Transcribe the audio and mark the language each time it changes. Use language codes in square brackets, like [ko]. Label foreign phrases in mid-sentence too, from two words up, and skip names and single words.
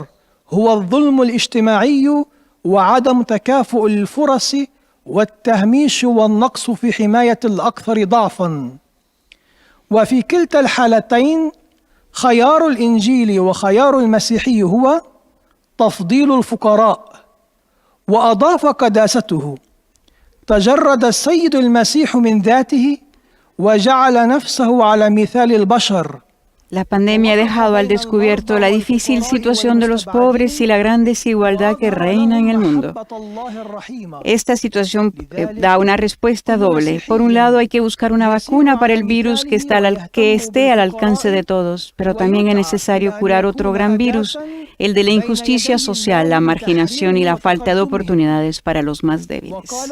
[ar] هو الظلم الاجتماعي وعدم تكافؤ الفرص والتهميش والنقص في حماية الأكثر ضعفا وفي كلتا الحالتين خيار الإنجيل وخيار المسيحي هو تفضيل الفقراء وأضاف قداسته تجرد السيد المسيح من ذاته وجعل نفسه على مثال البشر. [es] La pandemia ha dejado al descubierto la difícil situación de los pobres y la gran desigualdad que reina en el mundo. Esta situación da una respuesta doble. Por un lado, hay que buscar una vacuna para el virus que esté al alcance de todos, pero también es necesario curar otro gran virus, el de la injusticia social, la marginación y la falta de oportunidades para los más débiles.